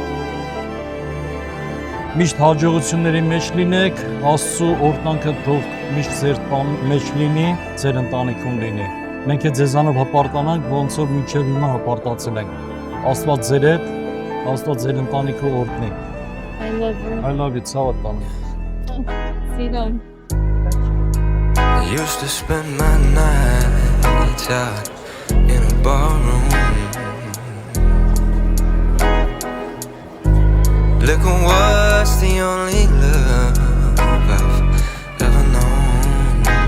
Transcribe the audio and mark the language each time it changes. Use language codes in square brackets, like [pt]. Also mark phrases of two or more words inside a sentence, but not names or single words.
[hy] Միշտ հաջողությունների մեջ լինեք, Աստծո օրհնանքը թող միշտ ձեր մեջ լինի, ձեր ընտանիքում լինի։ Մենք ձեզանով հպարտանանք, ոնց որ մինչև հիմա հպարտացել ենք։ Աստված ձեր հետ, Աստված ձեր ընտանիքը օրհնի։ [en] I love you. I love you, [hy] ցավը տանը։ [en] See them. I used to spend my nights out in a barroom. Liquor was the only love I've ever known.